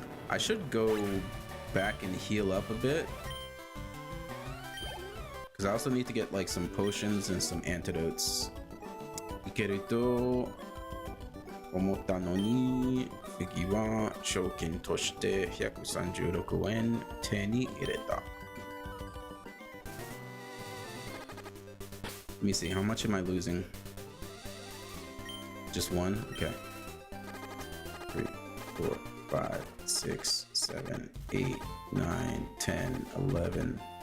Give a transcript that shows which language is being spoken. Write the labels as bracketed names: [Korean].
[English] I should go back and heal up a bit. Because I also need to get like some potions and some antidotes. [Japanese] いけると思ったのに、次は賞金として136円手に入れた。 [English] Let me see, how much am I losing? Just one? Okay. 3, 4, 5, 6, 7, 8, 9, 10, 11.